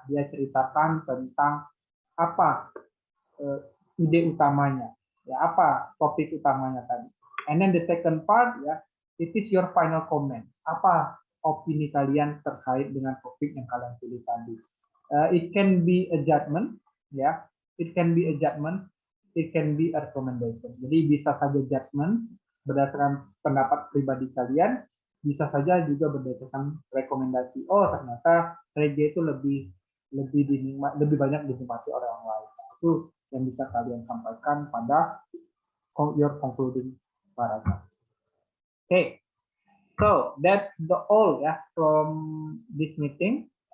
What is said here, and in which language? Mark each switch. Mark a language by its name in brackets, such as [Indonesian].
[Indonesian] Dia ceritakan tentang apa ide utamanya, ya apa topik utamanya tadi. [English] And then the second part, ya, it is your final comment. [Indonesian] Apa opini kalian terkait dengan topik yang kalian pilih tadi? [English] It can be a judgment, ya. It can be a judgment. It can be a recommendation. [Indonesian] Jadi bisa saja judgment berdasarkan pendapat pribadi kalian, bisa saja juga berdasarkan rekomendasi. Oh ternyata reggae itu lebih banyak dinikmati oleh orang lain. Itu yang bisa kalian sampaikan pada [English] your concluding paragraph. Okay, so that's the all ya from this meeting.